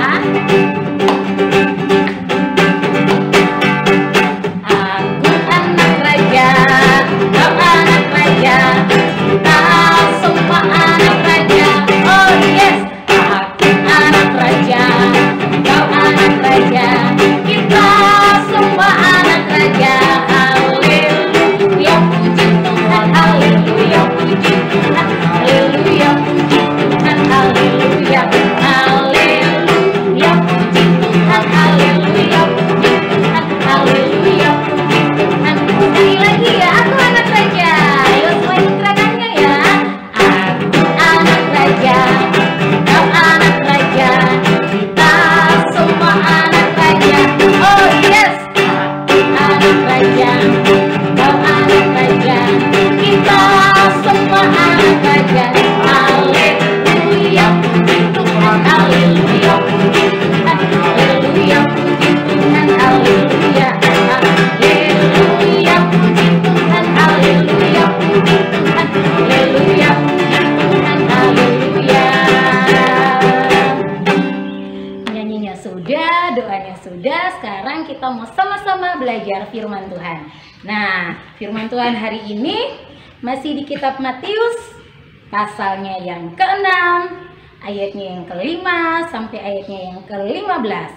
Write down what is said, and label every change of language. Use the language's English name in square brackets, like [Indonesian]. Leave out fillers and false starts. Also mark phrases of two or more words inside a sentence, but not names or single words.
[Indonesian] Aku anak raja, kau anak raja, kita semua anak raja. [English] Oh yes, [Indonesian] aku anak raja, kau anak raja, kita semua anak raja. Haleluya, puji Tuhan, haleluya, puji Tuhan, haleluya, puji Tuhan, haleluya, haleluya, puji Tuhan, haleluya, puji Tuhan, haleluya, puji Tuhan. Sekali lagi ya, aku anak raja. Ayo semuanya gerakannya ya. Aku anak raja, kau anak raja, kita semua anak raja. [English] Oh yes, [Indonesian] aku anak raja, kau anak raja, kita semua anak raja. Haleluya, puji Tuhan, haleluya, puji Tuhan, haleluya, puji Tuhan, haleluya, haleluya, puji Tuhan, haleluya, puji Tuhan, haleluya, puji Tuhan, haleluya. Nyanyinya sudah, doanya sudah. Sekarang kita mau sama-sama belajar firman Tuhan. Nah, firman Tuhan hari ini masih di kitab Matius, pasalnya yang ke-6, ayatnya yang ke-5 sampai ayatnya yang ke-15.